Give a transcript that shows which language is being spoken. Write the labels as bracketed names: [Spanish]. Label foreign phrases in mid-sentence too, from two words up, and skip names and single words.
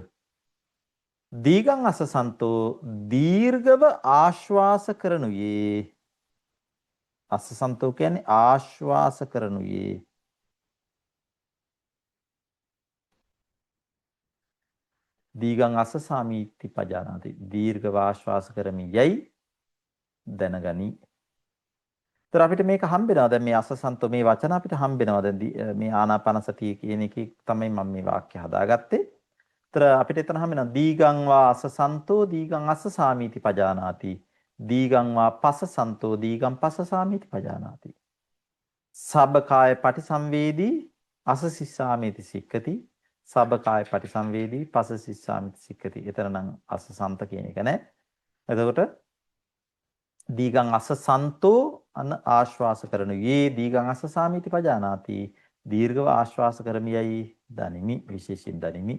[Pali] දීඝං අස්සසන්තෝ [Sinhala] දීර්ඝව ආශ්වාස කරනුයේ අස්සසන්තෝ කියන්නේ ආශ්වාස කරනුයේ [Pali] දීඝං අස්සසාමීති පජානාති [Sinhala] දීර්ඝව ආශ්වාස කරමි යයි දැනගනි. ඒතර අපිට මේක හම්බෙනවා දැන් මේ අස්සසන්තෝ මේ වචන අපිට හම්බෙනවා දැන් මේ ආනාපාන සතිය කියන එකේ තමයි මම මේ වාක්‍ය හදාගත්තේ. ඒතර අපිට එතන හම්බෙනවා [Pali] දීඝං වා අස්සසන්තෝ දීඝං අස්සසාමීති පජානාති දීඝං වා පස්සසන්තෝ දීඝං පස්සසාමීති පජානාති. සබ්බකාය පටිසංවේදී අසසිස්සාමීති සික්ඛති සබ්බකාය පටිසංවේදී පස්සසිස්සාමීති සික්ඛති. [Sinhala] එතන නම් අස්සසන්ත කියන එක නෑ. එතකොට [Pali] දීඝං අස්සසන්තෝ [Sinhala] අන ආශ්වාස කරනුයේ [Pali] දීඝං අස්සසාමීති පජානාති [Sinhala] දීර්ඝව ආශ්වාස කරමියයි දනිමි විශේෂයෙන් දනිමි.